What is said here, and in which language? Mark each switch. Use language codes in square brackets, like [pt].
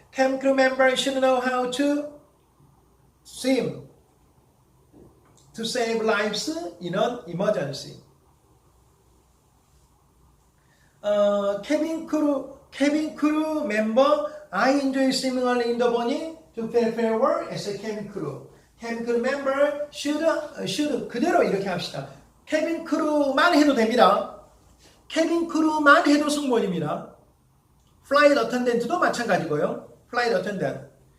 [en] Cabin crew member should know how to swim to save lives in an emergency. Cabin crew member, I enjoy swimming early in the morning to prepare work as a cabin crew. Cabin crew member should [ko] 그대로 이렇게 합시다. 캐빈 크루만 해도 됩니다. 캐빈 크루만 해도 승무원입니다. [en] flight attendant [ko] 도 마찬가지고요. flight attendant.